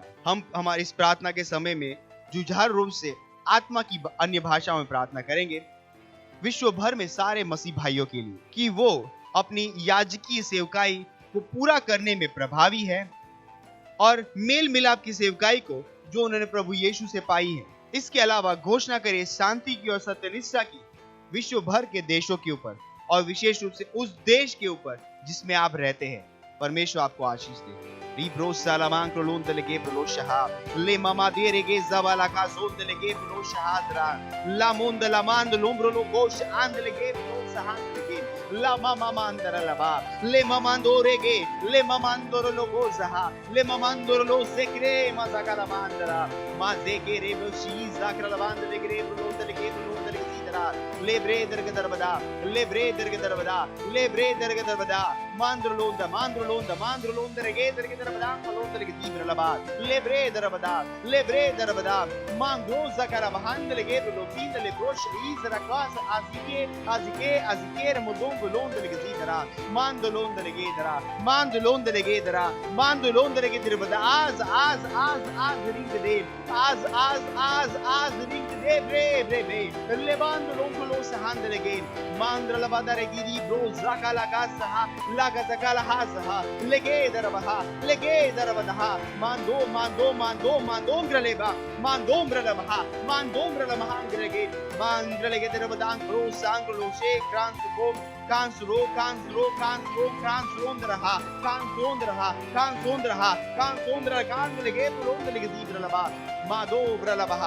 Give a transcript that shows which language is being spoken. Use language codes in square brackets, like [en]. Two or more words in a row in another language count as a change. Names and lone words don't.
[hi] हम हमारी इस प्रार्थना के समय में जुझारू रूप से आत्मा की अन्य भाषाओं में प्रार्थना करेंगे विश्व भर में सारे मसीह भाइयों के लिए कि वो अपनी याजकीय सेवकाई को पूरा करने में प्रभावी है और मेल मिलाप की सेवकाई को जो उन्होंने प्रभु यीशु से पाई है। इसके अलावा घोषणा करिए शांति की और सत्यनिष्ठा की विश्व भर के देशों के ऊपर और विशेष रूप से उस देश के ऊपर जिसमें आप रहते हैं। परमेश्वर आपको आशीष दे। रिब्रो सालामान क्रोलोन दलेगे ब्रो शहा ले मामा दे रेगे जवाला का सोन दलेगे ब्रो शहादरा ला मोंद ला मांद लोम्ब्रो लो गोश आंद लेगे ब्रो सहान लेगे ला मामा मांदरा लबा ले मामांदो रेगे ले मामांदो लो गोजहा ले मामांदो लो सेक्रे मजाका ला मांदरा मा देगे रे ब्रो शी जाकरा लबांद लेगे रे ब्रो दलेगे ब्रो दलेगे लेब्रे दरग दरबदा लेब्रे दरग दरबदा लेब्रे दरग दरबदा मांद्रलोंदा मांद्रलोंदा मांद्रलोंदा रेगे दरग दरबदा फलोंदा लेगे दीब्रलबा लेब्रे दरबदा मांगो zakara bahandle ge लोफींद ले ब्रोश इज रकास आजिके रमदोंग लोंदा लेगे दीदरा मांदलोंदा लेगे दरा मांदलोंदा लेगे दरा मांदलोंदा लेगे दरबदा आज रिंग दे आज रिंग दे ब्रे लेबांद लोंगलो सहांदले गे मांद्रला बादरे गिरी ब्रो zakala gasaha laga zakala hasaha lege darabha mando graleba mandombrala mahangrege mandralege darabadang pro sanglo she kransuko kansuro kansondra kanlege prondlege dibralaba madobrala